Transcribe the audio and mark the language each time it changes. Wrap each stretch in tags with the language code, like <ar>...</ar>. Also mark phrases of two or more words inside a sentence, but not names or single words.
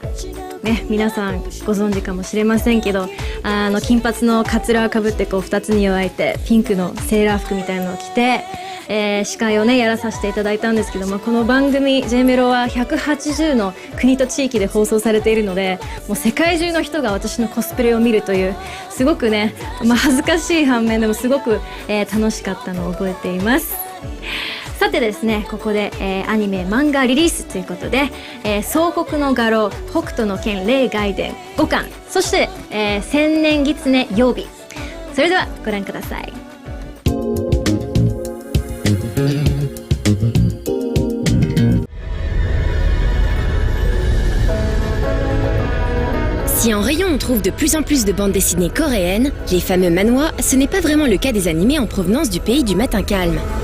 <ja>ね、皆さんご存知かもしれませんけど、金髪のカツラをかぶってこう2つに分いてピンクのセーラー服みたいなのを着て、司会をねやらさせていただいたんですけども、この番組 J メロは180の国と地域で放送されているので、もう世界中の人が私のコスプレを見るというすごくね、恥ずかしい反面でもすごく、楽しかったのを覚えています。さてですね、ここで、アニメ漫画リリースということで、総国の画廊北斗の拳霊外伝5巻、そして、千年狐曜日、それではご覧ください。</ja> <fr>Si en rayon on trouve de plus en plus de bandes dessinées coréennes, les fameux manhwa, ce n'est pas vraiment le cas des animés en provenance du pays du matin calme.</fr>